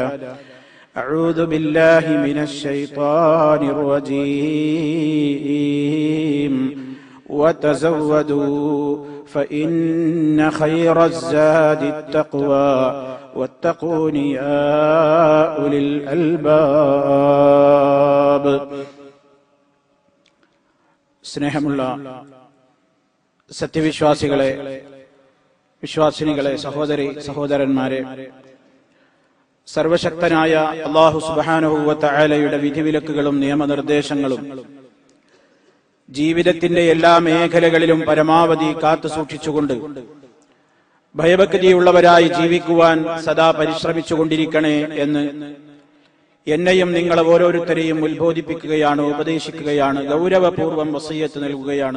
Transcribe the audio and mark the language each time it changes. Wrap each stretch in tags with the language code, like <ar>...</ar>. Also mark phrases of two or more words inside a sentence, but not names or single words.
<ar>أعوذ بالله من الشيطان الرجيم. وتزودوا فإن خير الزاد التقوى واتقون يا أولي الألباب.</ar> <ml>സ്നേഹമുള്ള സത്യവിശ്വാസികളെ, വിശ്വാസിനികളെ, സഹോദരി സഹോദരന്മാരെ, സർവശക്തനായ അല്ലാഹു സുബ്ഹാനഹു വ തആലയുടെ വിധിവിലക്കുകളും നിയമനിർദ്ദേശങ്ങളും ജീവിതത്തിന്റെ എല്ലാ മേഖലകളിലും പരമാവധി കാത്തു സൂക്ഷിച്ചുകൊണ്ട് ഭയഭക്തിയുള്ളവരായി ജീവിക്കുവാൻ സദാ പരിശ്രമിച്ചുകൊണ്ടിരിക്കണേ എന്ന് എന്നെയും നിങ്ങളെ ഓരോരുത്തരെയും ഉത്ബോധിപ്പിക്കുകയാണ്, ഉപദേശിക്കുകയാണ്, ഗൗരവപൂർവ്വം വസിയ്യത്ത് നൽകുകയാണ്.</ml>